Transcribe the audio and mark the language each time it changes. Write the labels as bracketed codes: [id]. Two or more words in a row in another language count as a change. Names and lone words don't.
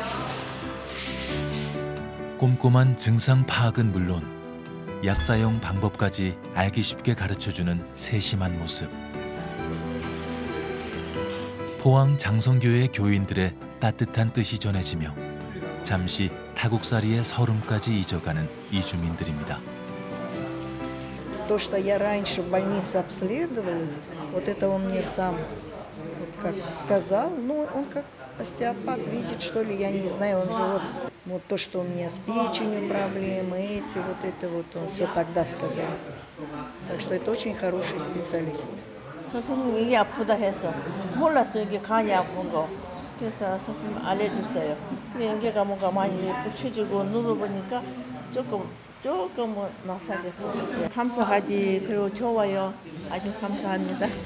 [ko] 꼼꼼한 증상 파악은 물론 약 사용 방법까지 알기 쉽게 가르쳐주는 세심한 모습. 포항 장성교회 교인들의 따뜻한 뜻이 전해지며 잠시 타국살이의 서름까지 잊어가는 이주민들입니다. [ru] То, что я раньше в больнице обследовалась, вот это он мне сам как сказал, ну, он как остеопат видит, что ли, я не знаю, он же вот то, что у меня с печенью проблемы, он все тогда сказал. Так что это очень хороший специалист. [ko] 선생님이 이게 아프다 해서 몰랐어요. 이게 간이 아픈 거. 그래서 선생님 알려줬어요. 그래 연계가 뭔가 많이 붙여지고 눌러보니까 조금 나사졌어요. 감사하지. 그리고 좋아요. 아주 감사합니다.